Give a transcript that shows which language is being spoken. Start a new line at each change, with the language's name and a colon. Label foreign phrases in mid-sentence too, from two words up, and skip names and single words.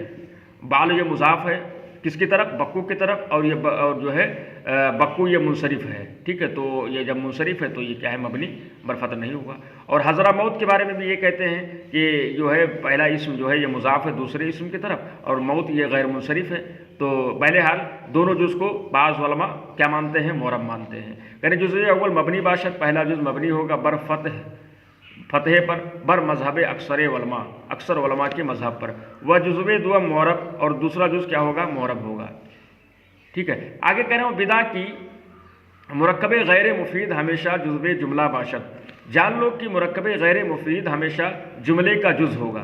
Urdu: بال یہ مضاف ہے کس کی طرف، بکو کی طرف، اور یہ اور جو ہے بکو یہ منصرف ہے، ٹھیک ہے، تو یہ جب منصرف ہے تو یہ کیا ہے، مبنی
Persian: بر فتح
Urdu: نہیں ہوگا۔ اور حضرہ موت کے بارے میں بھی یہ کہتے ہیں کہ جو ہے پہلا اسم جو ہے یہ مضاف ہے دوسرے اسم کی طرف، اور موت یہ غیر منصرف ہے، تو بہرحال دونوں جز کو بعض علماء کیا مانتے ہیں، معرب مانتے ہیں۔
Persian: یعنی جزء اول مبنی باشد،
Urdu: پہلا جز مبنی ہوگا
Persian: بر فتح،
Urdu: فتح پر،
Persian: بر مذہب اکثر علماء،
Urdu: اکثر علماء کے مذہب پر،
Persian: وہ جزو دو معرب،
Urdu: اور دوسرا جز کیا ہوگا، معرب ہوگا، ٹھیک ہے۔ آگے کہہ رہا ہوں
Persian: بدا کی مرکب غیر مفید ہمیشہ جزو جملہ باشد،
Urdu: جان لو کہ مرکب غیر مفید ہمیشہ جملے کا جز ہوگا۔